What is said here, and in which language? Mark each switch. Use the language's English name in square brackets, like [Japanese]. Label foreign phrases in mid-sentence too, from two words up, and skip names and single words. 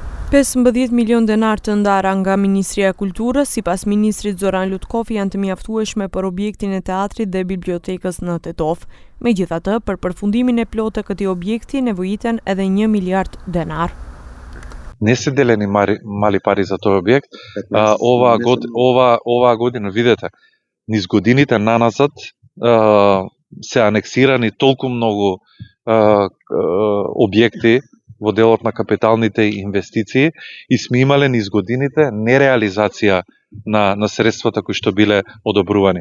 [Albanian] 15 milion denar të ndara nga Ministria e Kulturës, sipas ministrit Zoran Lutkofi, janë të mjaftueshme për objektin e teatrit dhe bibliotekës në Tetov. Megjithatë, për përfundimin e plotë të këtij objekti nevojiten edhe 1 miliard denar. [Macedonian] Не се делени мали пари за тој објект. Оваа година, видете, низ годините наназад се анексирани толку многу објекти во делот на капиталните инвестиции и сме имале низ годините нереализација на средствата кои што биле одобрувани.